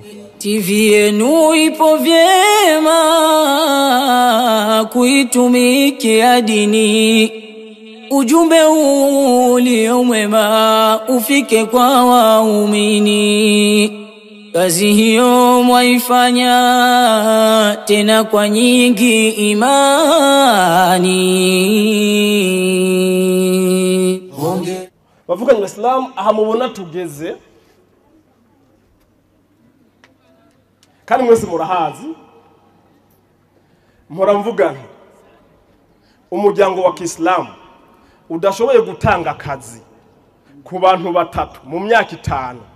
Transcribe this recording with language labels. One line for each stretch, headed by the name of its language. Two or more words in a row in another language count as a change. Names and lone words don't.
Swahili: TV yenu ipo vyema kuitumikia dini, ujumbe ulio mwema ufike kwa waumini. Kazi hiyo mwaifanya tena kwa nyingi imani.
Rundi: Bavuganye Islam ahamubona tugeze kandi mwese murahazi, muramvugana umuryango wa Kiislamu udashoboye gutanga akazi ku bantu batatu mu myaka 5.